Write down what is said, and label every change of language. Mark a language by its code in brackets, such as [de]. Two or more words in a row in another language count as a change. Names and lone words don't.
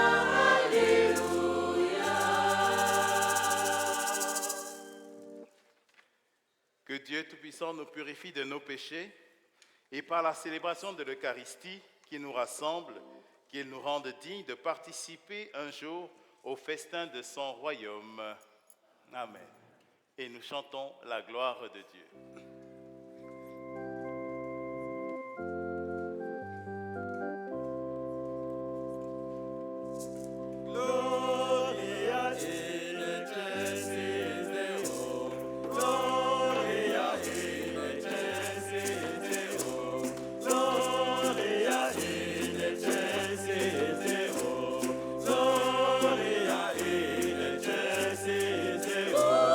[fr] Que Dieu Tout-Puissant nous purifie de nos péchés et par la célébration de l'Eucharistie qui nous rassemble, qu'il nous rende dignes de participer un jour au festin de son royaume. Amen. Et nous chantons la gloire de Dieu. [la] Gloria in excelsis Deo, Gloria in excelsis Deo, Gloria in excelsis Deo, Gloria in excelsis Deo,